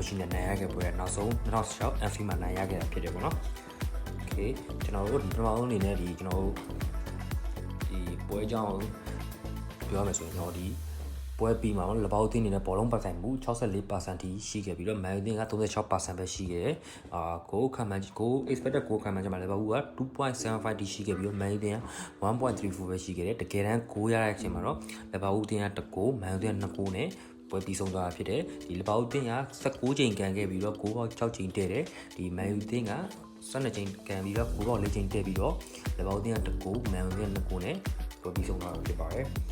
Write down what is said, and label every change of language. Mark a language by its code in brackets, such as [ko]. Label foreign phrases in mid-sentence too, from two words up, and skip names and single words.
[my] မရှိနဲ့နိုင်ရခဲ့ပွဲနောက်ဆုံး2016 FV မှာနိုင်ရခဲ့တာဖြစ်တယ်ပေါ့နော်โอเคကျွန်တော်တို့ဒီပထမဆုံးအနေနဲ့ဒီကျွန်တော်တို့ဒီပွဲအကြောင်းပြောမယ်ဆိုရင်ကျွန်တော်ဒီပွဲပြီးမှာ လဘောက်တင်းနေတဲ့ဘောလုံးပတ်ဆိုင်မှု 64% ထိရှိခဲ့ပြီးတော့ Man United က 36% ပဲရှိခဲ့တယ်။goal ခံမှန်း goal [en] expected goal [my] ခံမှန်းချက်မှာ Liverpool က 2.75 ထိရှိခဲ့ပြီးတော့ Man United က 1.34 ပဲရှိခဲ့တယ်။တကယ်တမ်း goal ရတဲ့အချိန်မှာတော့ Liverpool တင်းက1 goal Man United 2 goal နဲ့ပွဲပြီးဆုံးသွားတာဖြစ်တယ်။ဒီ Liverpool တင်းက16ချိန်ကန်ခဲ့ပြီးတော့ goal ပေါက်6ချိန်တည့်တယ်။ဒီ Man United တင်းက12ချိန်ကန်ပြီးတော့ goal ပေါက်4ချိန်တည့်ပြီးတော့ Liverpool တင်းက1 goal Man United 2 goal နဲ့ပွဲပြီးဆုံးသွားတာဖြစ်ပါတယ်။